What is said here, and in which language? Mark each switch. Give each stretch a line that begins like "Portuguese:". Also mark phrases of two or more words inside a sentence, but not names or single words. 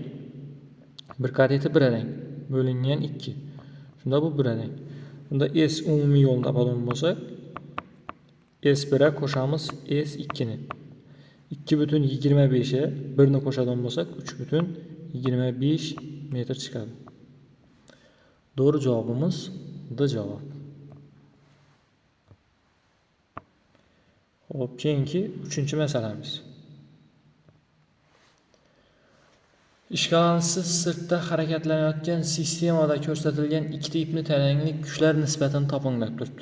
Uzbek: Bir kateti 1 deng. Bo'lingan 2. Shunda bu 1 deng. Bunda S umumiy yo'lni topadigan bo'lsak, S1'e qo'shamiz S2 ni. 2,25 ga 1 ni qo'shadigan bo'lsak 3,25 metr chiqadi.
Turkish: Doğru cevabımız D cevap.
Uzbek: Hop, keyingi 3-chi masalamiz. Ishqalansiz sirtda harakatlanayotgan sistemada ko'rsatilgan ikkita ipni taranglik kuchlar nisbatini toping deb turibdi.